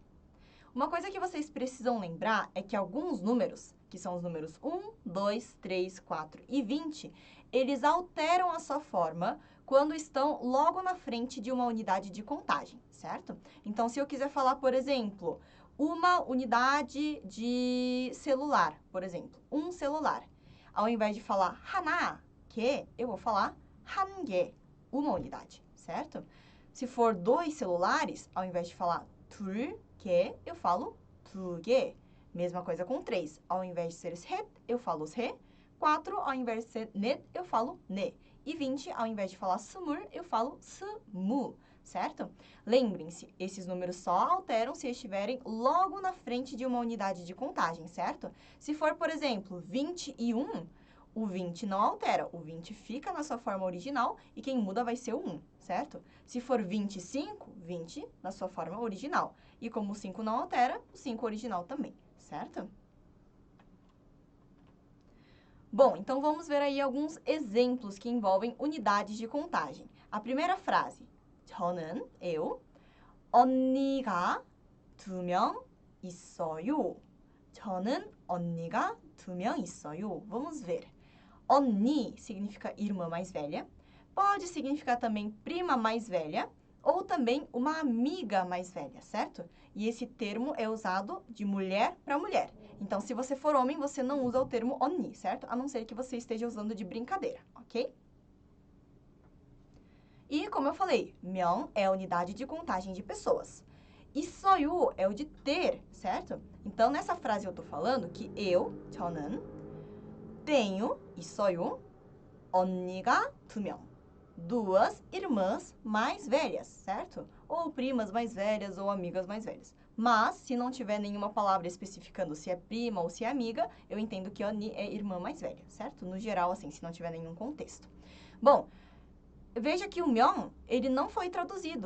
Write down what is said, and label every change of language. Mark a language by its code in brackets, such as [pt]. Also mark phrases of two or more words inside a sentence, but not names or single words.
[pt] Uma coisa que vocês precisam lembrar é que alguns números, que são os números 1, 2, 3, 4 e 20, eles alteram a sua forma quando estão logo na frente de uma unidade de contagem, certo? Então, se eu quiser falar, por exemplo, uma unidade de celular, por exemplo, um celular, ao invés de falar 하나, que, eu vou falar [ko] 한 개, [pt] uma unidade, certo? Se for 2 celulares, ao invés de falar [ko] 둘 개, [pt] eu falo [ko] 두 개. [pt] Mesma coisa com 3. Ao invés de ser 셋, eu falo 셋. 4, ao invés de ser 넷, eu falo 네. E 20, ao invés de falar 스물, eu falo 스무, certo? Lembrem-se, esses números só alteram se estiverem logo na frente de uma unidade de contagem, certo? Se for, por exemplo, 21, o 20 não altera. O 20 fica na sua forma original e quem muda vai ser o 1, certo? Se for 25, 20 na sua forma original. E como o 5 não altera, o 5 original também, certo? Bom, então vamos ver aí alguns exemplos que envolvem unidades de contagem. A primeira frase, [ko] 저는, eu, 언니가 2명 있어요. 저는 언니가 2명 있어요. [pt] Vamos ver. 언니 significa irmã mais velha, pode significar também prima mais velha, ou também uma amiga mais velha, certo? E esse termo é usado de mulher para mulher. Então, se você for homem, você não usa o termo 언니, certo? A não ser que você esteja usando de brincadeira, ok? E, como eu falei, 명 é a unidade de contagem de pessoas. 있어요 é o de ter, certo? Então, nessa frase eu tô falando que eu, [ko] 저는, tenho, 있어요, 언니가 2명. [pt] Duas irmãs mais velhas, certo? Ou primas mais velhas ou amigas mais velhas. Mas, se não tiver nenhuma palavra especificando se é prima ou se é amiga, eu entendo que 언니 é irmã mais velha, certo? No geral, assim, se não tiver nenhum contexto. Bom, veja que o 명, ele não foi traduzido.